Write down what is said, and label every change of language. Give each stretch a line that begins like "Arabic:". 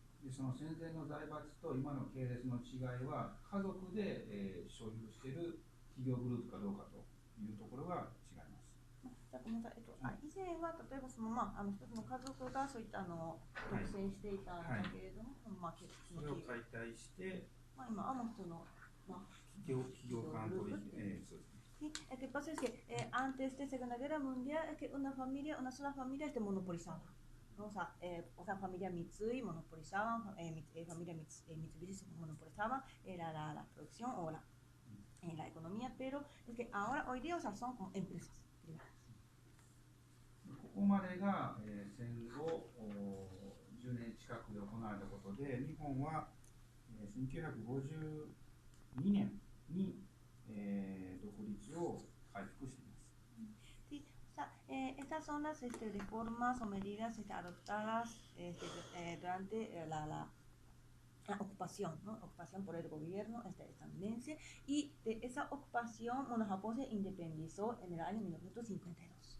Japanese: でその戦前の財閥と今の系列の違いは、家族で、所有している企業グループかどうかというところが違います。じゃあごめんなさい、以前は例えばその一つの家族がそういった独占していたんだけれども、それを解体して、今はもう普通の企業間取引、そうですね。
Spanish: Sí, lo que pasa es que antes de la Segunda Guerra Mundial es que una sola familia monopolizaba, ¿no? O sea, familia Mitsui monopolizaban, familia Mitsubishi monopolizaban la producción o la economía, pero es que ahora, hoy día, o sea, son como empresas privadas.
Japanese: ここまでが、戦後10年近くで行われたことで、日本は、1952年に、独立を回復しています。
Spanish: Sí, o sea, estas son las reformas o medidas adoptadas durante la ocupación, ¿no? Ocupación por el gobierno estadounidense, y de esa ocupación, bueno, Japón se independizó en el año 1952.